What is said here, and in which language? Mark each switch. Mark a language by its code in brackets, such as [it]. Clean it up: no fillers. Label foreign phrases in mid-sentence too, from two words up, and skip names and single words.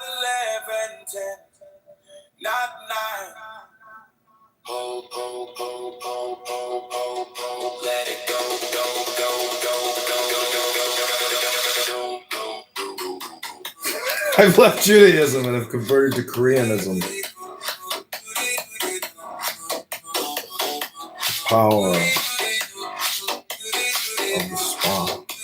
[en] 10, not 11, 10, not nine. Ho, ho, ho, ho, ho, ho, ho, let it go, go, go, go, go, go, go, go, go, go, go. I've left Judaism and have converted to Koreanism. Power of the spa.